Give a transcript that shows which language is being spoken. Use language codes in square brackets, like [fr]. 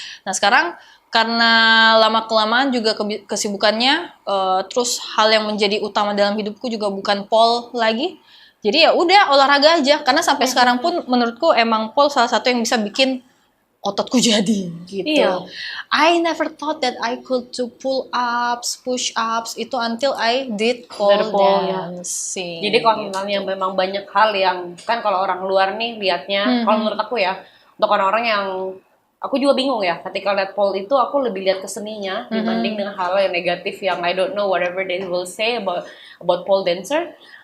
[id] Nah, sekarang karena lama-kelamaan juga kesibukannya terus hal yang menjadi utama dalam hidupku juga bukan pole lagi. Jadi ya udah olahraga aja karena sampai sekarang pun menurutku emang pole salah satu yang bisa bikin ototku jadi gitu. Iya. [en] I never thought that I could do pull ups, push ups itu until I did pole dancing. [id] Jadi kalau misalnya memang banyak hal yang kan kalau orang luar nih liatnya, kalau menurut aku ya, untuk orang-orang yang aku juga bingung ya, ketika lihat pole itu aku lebih lihat ke seninya dibanding dengan hal yang negatif yang [en] I don't know whatever they will say about pole dancer.